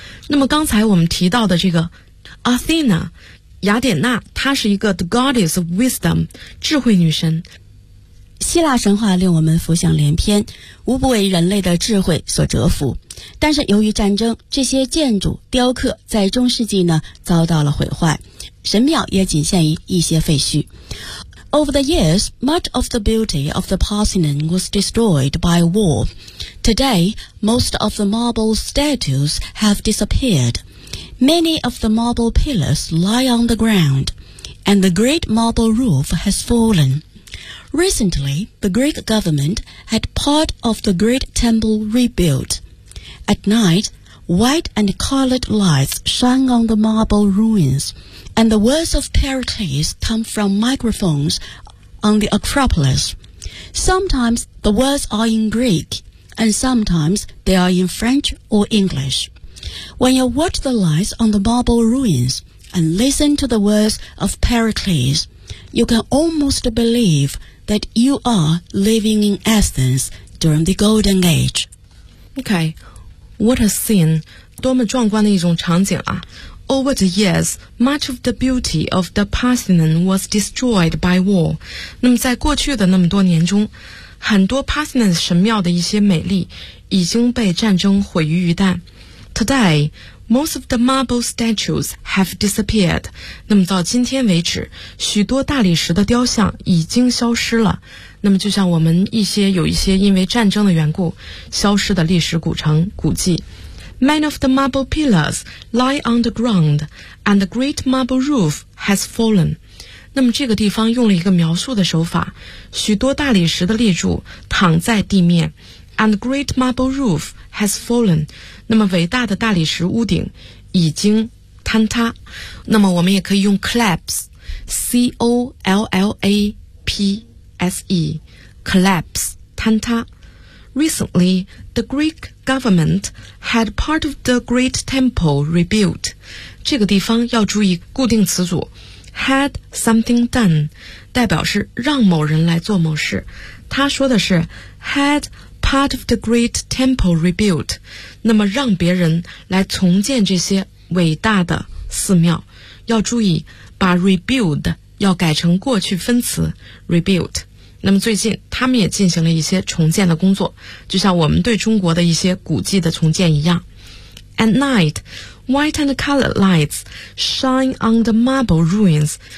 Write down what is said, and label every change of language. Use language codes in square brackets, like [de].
[zh] 那么刚才我们提到的这个 Athena，雅典娜，她是一个 the goddess of wisdom，智慧女神。希腊神话令我们浮想联翩，无不为人类的智慧所折服。但是由于战争，这些建筑雕刻在中世纪呢遭到了毁坏，神庙也仅限于一些废墟。 [en] Over the years, much of the beauty of the Parthenon was destroyed by war. Today, most of the marble statues have disappeared. Many of the marble pillars lie on the ground, and the great marble roof has fallen. Recently, the Greek government had part of the great temple rebuilt. At night, white and colored lights shine on the marble ruins, and the words of Pericles come from microphones on the Acropolis. Sometimes the words are in Greek, and sometimes they are in French or English. When you watch the lights on the marble ruins and listen to the words of Pericles, you can almost believe that you are living in Athens during the Golden Age. Okay, what a scene. [zh] 多么壮观的一种场景啊。 [en] Over the years, much of the beauty of the Parthenon was destroyed by war. [zh] 那么在过去的那么多年中，很多 Parthenon 神庙的一些美丽已经被战争毁于一旦。 [en] Today, most of the marble statues have disappeared. [zh] 那么到今天为止，许多大理石的雕像已经消失了。那么就像我们一些有一些因为战争的缘故消失的历史古城古迹。 [en] Many of the marble pillars lie on the ground, and the great marble roof has fallen. [zh] 那么这个地方用了一个描述的手法，许多大理石的立柱躺在地面。 [en] And the great marble roof has fallen. [zh] 那么伟大的大理石屋顶已经坍塌。那么我们也可以用 collapse, C-O-L-L-A-P-S-E, collapse, 坍塌。 [en] Recently, the Greek government had part of the great temple rebuilt. [zh] 这个地方要注意固定词组 had something done, 代表是让某人来做某事。他说的是 had part of the great temple rebuilt，那么让别人来重建这些伟大的寺庙。要注意把 rebuild 要改成过去分词 rebuild。那么最近他们也进行了一些重建的工作，就像我们对中国的一些古迹的重建一样。 [en] At night, white and colored lights shine on the marble ruins.